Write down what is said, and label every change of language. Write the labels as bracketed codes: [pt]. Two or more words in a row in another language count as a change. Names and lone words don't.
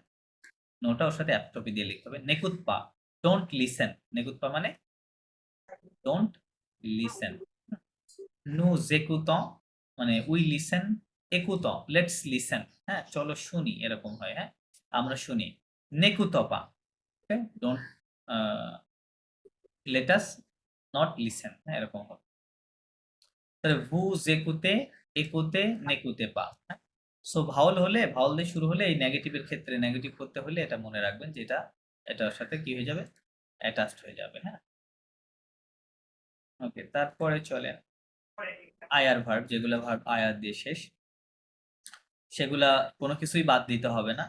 [bn] ন টা ওর সাথে অ্যাপস্ট্রফি দিয়ে লিখতে হবে। [fr] n'écoute pas, [en] don't listen. [fr] n'écoute pas [bn] মানে [en] don't listen. [fr] Nous écoutons [bn] মানে [en] we listen, [bn] écoutons [en] let's listen. [bn] হ্যাঁ, চলো শুনি, এরকম হয়। হ্যাঁ, আমরা শুনি। [fr] n'écoutons pas, [bn] ওকে, [en] don't let us not listen. [bn] হ্যাঁ, এরকম হবে। তাহলে [fr] vous écoutez, écoutez, n'écoutez pas। [bn] হ্যাঁ, সো ভাওয়াল হলে, ভাওয়াল দিয়ে শুরু হলে এই নেগেটিভের ক্ষেত্রে নেগেটিভ করতে হলে এটা মনে রাখবেন যে এটার সাথে কি হয়ে যাবে? অ্যাটাচড হয়ে যাবে। হ্যাঁ, ওকে, তারপরে চলেন আয়ার ভার্ব, যেগুলো ভার্ব আয়ার দিয়ে শেষ, সেগুলা কোনো কিছুই বাদ দিতে হবে না।